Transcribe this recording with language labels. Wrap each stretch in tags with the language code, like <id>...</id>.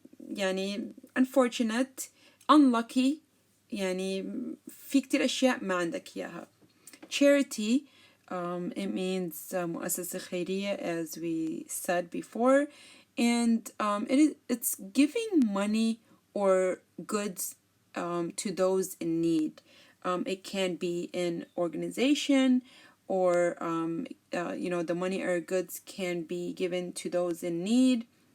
<ar>يعني</ar> <en>unfortunate, unlucky.</en> <ar>يعني في كتير أشياء ما عندك إياها.</ar> <en>Charity, it means</en> <ar>مؤسسة خيرية,</ar> <en>as we said before, and it's giving money or goods to those in need. It can be an organization, or the money or goods can be given to those in need.</en>